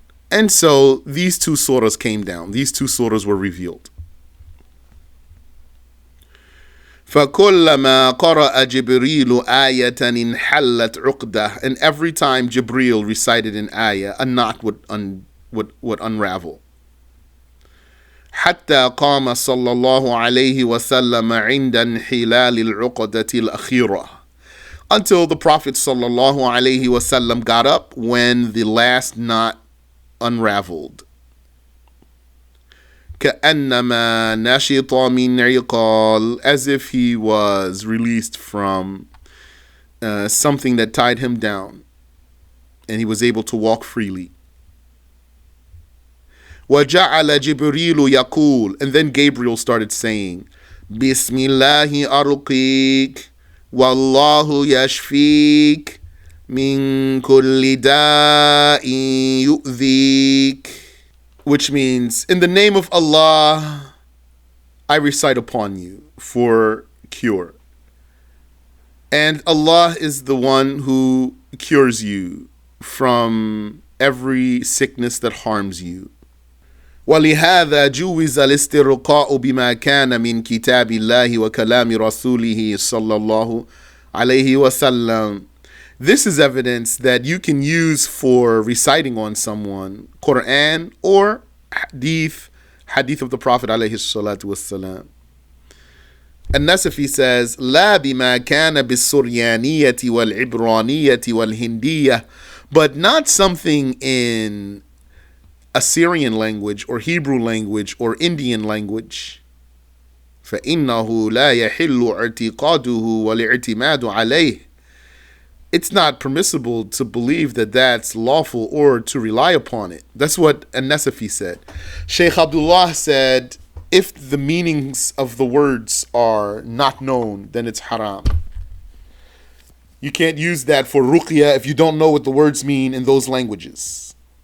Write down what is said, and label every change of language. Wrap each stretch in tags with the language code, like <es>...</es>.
<en>And so these two surahs came down. These two surahs were revealed.</en> <ar>فَكُلَّمَا قَرَأَ جِبْرِيلُ آيَةً انْحَلَّتْ عُقْدَةً.</ar> <en>And every time Jibreel recited an ayah, a knot would unravel.</en> <ar>حتى قام صلى الله عليه وسلم عند انحلال العقدة الأخيرة.</ar> <en>Until the Prophet sallallahu alaihi wasallam got up when the last knot unraveled.</en> <ar>كأنما نشط من عقال.</ar> <en>As if he was released from something that tied him down and he was able to walk freely.</en> <ar>وجعل جبريل يقول.</ar> <en>And then Gabriel started saying,</en> <ar>بسم الله أرقيك والله يشفيك من كل داء يؤذيك.</ar> <en>Which means, in the name of Allah, I recite upon you for cure. And Allah is the one who cures you from every sickness that harms you.</en> <ar>ولهذا جوز الاسترقاء بما كان من كتاب الله وكلام رسوله صلى الله عليه وسلم.</ar> <en>This is evidence that you can use for reciting on someone Qur'an or hadith of the Prophet</en> <ar>عليه الصلاة والسلام.</ar> <en>An-Nasafiyy says,</en> <ar>لا بما كان بالسريانية والعبرانية والهندية,</ar> <en>but not something in Assyrian language or Hebrew language or Indian language.</en> <ar>فإنه لا يحل اعتقاده والاعتماد عليه.</ar> <en>It's not permissible to believe that that's lawful or to rely upon it. That's what An-Nasafiyy said. Sheikh Abdullah said, if the meanings of the words are not known, then it's haram. You can't use that for ruqya if you don't know what the words mean in those languages.</en>